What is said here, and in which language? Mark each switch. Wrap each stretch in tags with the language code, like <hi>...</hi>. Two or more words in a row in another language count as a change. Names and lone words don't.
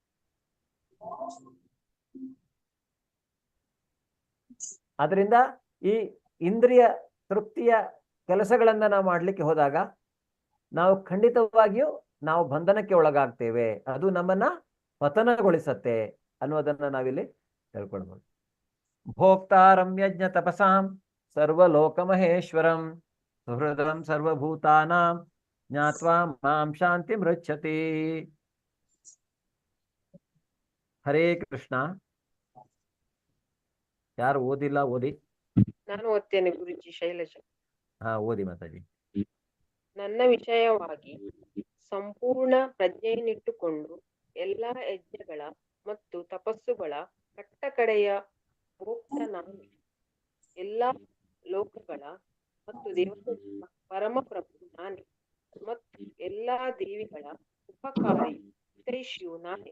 <kn>ಅದರಿಂದ ಈ ಇಂದ್ರಿಯ ತೃಪ್ತಿಯ ಕೆಲಸಗಳನ್ನ ನಾವು ಮಾಡ್ಲಿಕ್ಕೆ ಹೋದಾಗ ನಾವು ಖಂಡಿತವಾಗಿಯೂ ನಾವು ಬಂಧನಕ್ಕೆ ಒಳಗಾಗ್ತೇವೆ. ಅದು ನಮ್ಮನ್ನ ಪತನಗೊಳಿಸತ್ತೆ ಅನ್ನೋದನ್ನ ನಾವಿಲ್ಲಿ ತಿಳ್ಕೊಳ್ಬಹುದು.</kn> <sa>ಭೋಕ್ತಾರಂ ಯಜ್ಞ ತಪಸಾಂ ಸರ್ವಲೋಕ ಮಹೇಶ್ವರಂ ಸುಹೃದಂ ಸರ್ವಭೂತಾನಾಂ ಜ್ಞಾತ್ವಾ ಮಾಂ ಶಾಂತಿ ಮೃಚ್ಛತಿ.</sa> <kn>ಹರೇ ಕೃಷ್ಣ. ಯಾರು ಓದಿಲ್ಲ ಓದಿ. ನಾನು ಓದ್ತೇನೆ ಗುರುಜಿ. ಶೈಲಜಾ. ಓದಿ ಮಾತಾಜಿ. ನನ್ನ ವಿಷಯವಾಗಿ ಸಂಪೂರ್ಣ ಪ್ರಜ್ಞೆಯನ್ನಿಟ್ಟುಕೊಂಡು ಎಲ್ಲಾ ಯಜ್ಞಗಳ ಮತ್ತು ತಪಸ್ಸುಗಳ ಕಟ್ಟಕಡೆಯ ಭೋಕ್ತ ನಾನು, ಎಲ್ಲಾ ಲೋಕಗಳ ಮತ್ತು ದೇವತೆಗಳ ಪರಮಪ್ರಭು ನಾನೇ, ಮತ್ತು ಎಲ್ಲಾ ದೇವಿಗಳ ಉಪಕಾರಿ ಹಿತೈಷಿಯು ನಾನೇ.</kn>